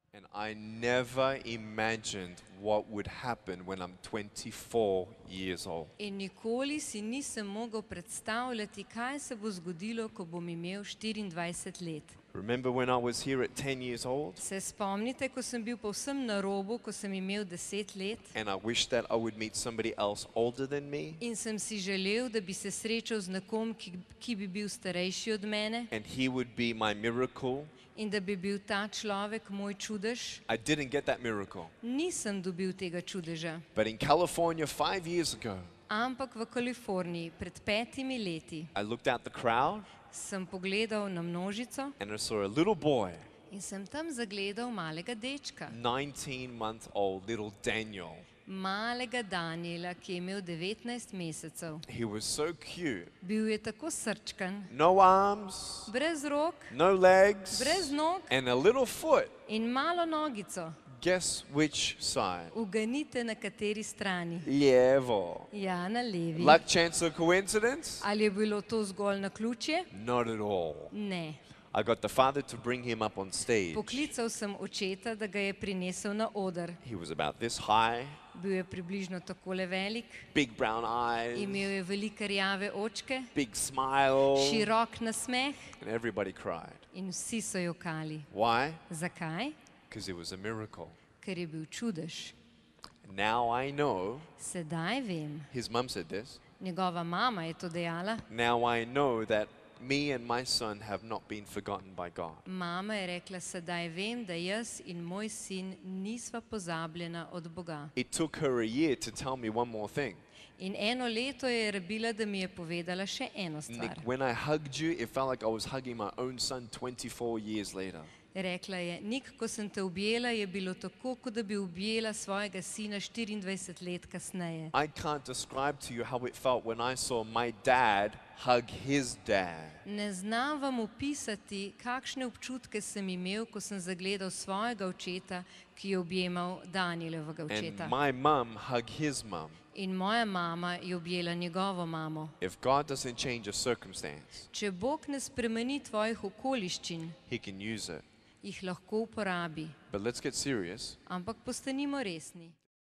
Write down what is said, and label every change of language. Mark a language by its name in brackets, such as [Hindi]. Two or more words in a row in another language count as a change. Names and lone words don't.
[English] I never imagined what would happen when I'm 24 years old. [Slovenian] In nikoli si nisem mogel predstavljati, kaj se bo zgodilo, ko bom imel 24 let. [English] Remember when I was here at 10 years old? [Slovenian] Se spomnite, ko sem bil povsem na robu, ko sem imel 10 let? [English] And I wished that I would meet somebody else older than me. [Slovenian] In sem si želel, da bi se srečal z nekom, ki bi bil starejši od mene. [English] And he would be my miracle. [Slovenian] In da bi bil ta človek moj čudež. [English] I didn't get that miracle. [Slovenian] Nisem dobil tega čudeža. [English] But in California 5 years ago, [Slovenian] Ampak v Kaliforniji pred 5 leti [English] I looked out the crowd [Slovenian] sem pogledal na množico [English] and I saw a little boy, [Slovenian] in sem tam zagledal malega dečka, [English] 19-month-old little Daniel. [Slovenian] malega Daniela, ki je imel 19 mesecev. [English] He was so cute. [Slovenian] Bil je tako srčkan, [English] No arms, [Slovenian] brez rok, [English] no legs, [Slovenian] brez nog [English] and a little foot. [Slovenian] in malo nogico. [English] Guess which side? [Slovenian] Uganite, na kateri strani. Levo. Ja, na levi. [English] Luck, chance, or coincidence? [Slovenian] Ali je bilo to zgolj naključje? [English] Not at all. [Slovenian] Ne. [English] I got the father to bring him up on stage. [Slovenian] Poklical sem očeta, da ga je prinesel na oder. [English] He was about this high, [Slovenian] Bil je približno takole velik, [English] big brown eyes, [Slovenian] imel je velike rjave očke, [English] big smile, [Slovenian] širok nasmeh [English] and everybody cried. [Slovenian] in vsi so jokali. [English] Why? [Slovenian] Zakaj? [English] Because it was a miracle. [Slovenian] Ker je bil čudež. [English] Now I know, [Slovenian] Sedaj vem, [English] his mum said this, [Slovenian] njegova mama je to dejala, [English] now I know that me and my son have not been forgotten by God. [Slovenian] mama je rekla, sedaj vem, da jaz in moj sin nisva pozabljena od Boga. [English] It took her a year to tell me one more thing. [Slovenian] In 1 leto je rabila, da mi je povedala še eno [English] Nick, [Slovenian] stvar. [English] when I hugged you, it felt like I was hugging my own son 24 years later. [Slovenian] Rekla je, Nik, ko sem te objela, je bilo tako, kot da bi objela svojega sina 24 let kasneje. [English] I can't describe to you how it felt when I saw my dad hug his dad. [Slovenian] Ne znam vam opisati, kakšne občutke sem imel, ko sem zagledal svojega očeta, ki je objemal Danielovega [English] And [Slovenian] očeta. [English] my mum hug his mum. [Slovenian] In moja mama je objela njegovo mamo. [English] If God doesn't change a circumstance, [Slovenian] Če Bog ne spremeni tvojih okoliščin, [English] he can use it. [Slovenian] jih lahko uporabi. [English] But let's get serious. [Slovenian] Ampak postanimo resni.